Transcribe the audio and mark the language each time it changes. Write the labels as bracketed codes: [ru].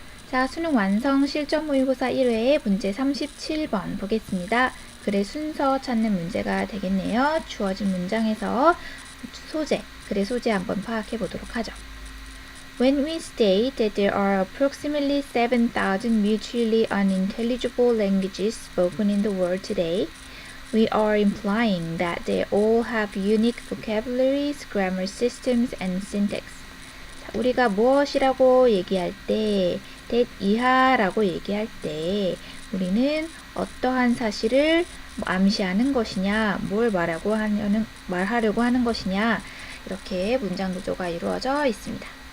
[ko] 자, 수능 완성 실전 모의고사 1회의 문제 37번 보겠습니다. 글의 순서 찾는 문제가 되겠네요. 주어진 문장에서 소재, 글의 소재 한번 파악해 보도록 하죠. [en] When we state that there are approximately 7,000 mutually unintelligible languages spoken in the world today, we are implying that they all have unique vocabularies, grammar systems, and syntax. [ko] 자, 우리가 무엇이라고 얘기할 때, that 이하라고 얘기할 때 우리는 어떠한 사실을 암시하는 것이냐, 뭘 말하려고 하는 것이냐, 이렇게 문장 구조가 이루어져 있습니다.